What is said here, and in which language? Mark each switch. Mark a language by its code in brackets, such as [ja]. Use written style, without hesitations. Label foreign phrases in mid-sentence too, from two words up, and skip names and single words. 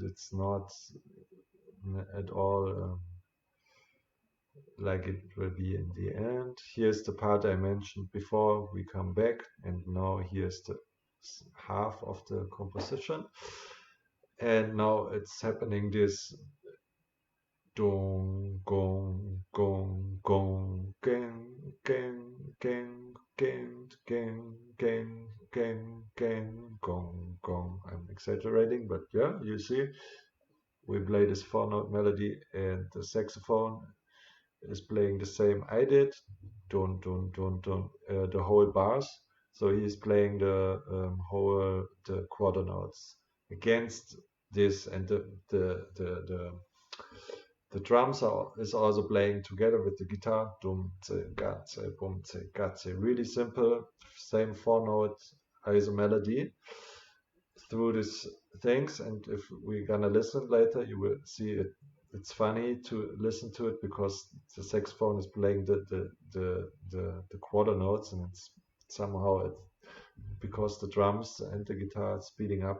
[en] It's not at all like it will be in the end. Here's the part I mentioned before. We come back, and now here's the half of the composition, and now it's happening this dong gong gong gong gang gang gang gang gang gang gang gang gong gong. I'm exaggerating, but yeah, you see, we play this 4-note melody, and the saxophone is playing the same I did, don't, the whole bars. So he's playing the the quarter notes against this, and the drums is also playing together with the guitar. Dum tse gatze bum tse gatze. Really simple, same 4-note ISO melody through these things. And if we're gonna listen later, you will see it. It's funny to listen to it because the saxophone is playing the quarter notes, and it's somehow because the drums and the guitar are speeding up.